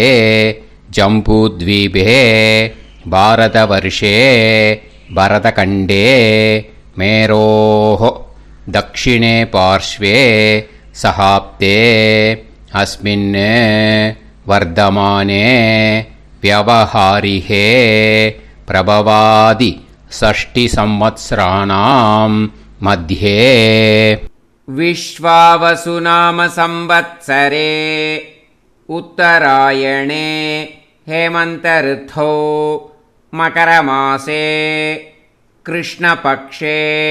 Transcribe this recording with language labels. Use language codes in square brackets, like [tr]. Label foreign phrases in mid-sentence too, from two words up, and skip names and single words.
[sa] जम्बूद्वीपे भारतवर्षे भरतखण्डे मेरोः दक्षिणे पार्श्वे शकाब्दे अस्मिन् वर्तमाने व्यवहारिहे प्रभवादि 6 संवत्सराणां मध्ये विश्वावसुनाम संवत्सरे उत्तरायणे हेमन्तऋतौ मकरमासे कृष्णपक्षे